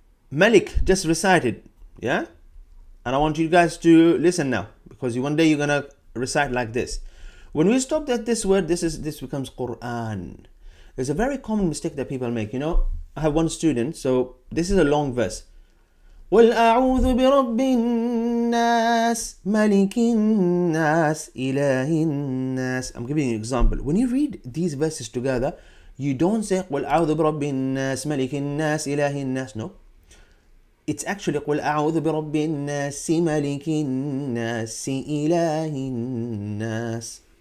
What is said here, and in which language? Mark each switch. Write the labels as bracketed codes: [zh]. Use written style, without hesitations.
[en] Malik just recited, yeah? And I want you guys to listen now, because one day you're gonna recite like this. When we stop at this word, this becomes Quran. There's a very common mistake that people make. You know, I have one student, so this is a long verse. [ar] قل أعوذ برب الناس ملك الناس إله الناس. [en] I'm giving you an example. When you read these verses together, you don't say [ar] قل أعوذ برب الناس ملك الناس إله الناس. [en] No. It's actually [ar] قل أعوذ برب الناس ملك الناس إله الناس.